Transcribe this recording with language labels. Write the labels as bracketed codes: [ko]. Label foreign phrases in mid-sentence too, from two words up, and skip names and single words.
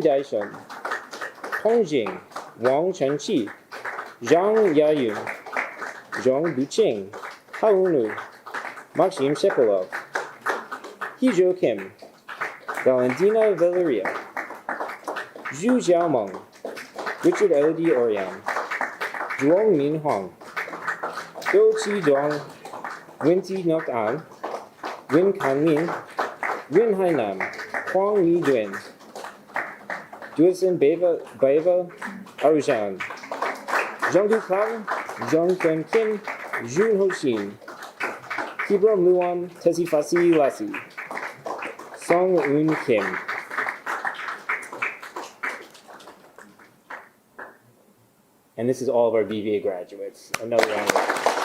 [en] Daisheng, Tong Jing, Wang Chenqi, Zhang Yayun, Zhong Buqing, Hao Nu, Maxim Shekolov, Hizhou Kim, Valentina Valeria, Zhu Jiaomeng, Richard Elodie Orion, Zhuang Min Huang, Dou Qi Duang, Wen Ti Nok An, Wen Kanmin, Wen Hainam, Huang Yi Duen, Duosen Beva Aruzhan, Zhongdu Kang, Zhong Quan Kim, Jun Ho Xin, Kibram Luan, Tessie Fasi Lassi, Song Un Kim. And this is all of our BVA graduates. Another round of applause.